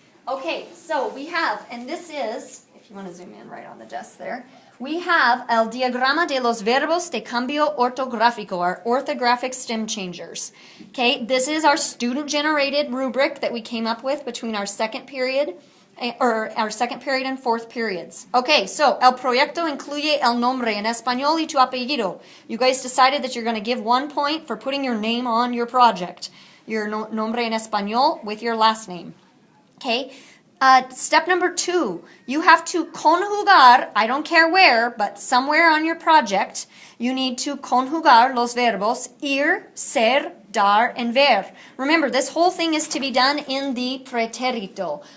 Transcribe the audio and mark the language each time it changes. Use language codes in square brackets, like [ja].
[en] Okay, so we have, and this is, if you want to zoom in right on the desk there, we have [es] el diagrama de los verbos de cambio ortográfico, [en] our orthographic stem changers. Okay, this is our student-generated rubric that we came up with between our second period and fourth periods. Okay, so [es] el proyecto incluye el nombre en español y tu apellido. [en] You guys decided that you're going to give 1 point for putting your name on your project. Your [es] nombre en español [en] with your last name. Okay, step number 2, you have to conjugar, I don't care where, but somewhere on your project, you need to [es] conjugar los verbos ir, ser, dar, [en] and ver. Remember, this whole thing is to be done in the pretérito.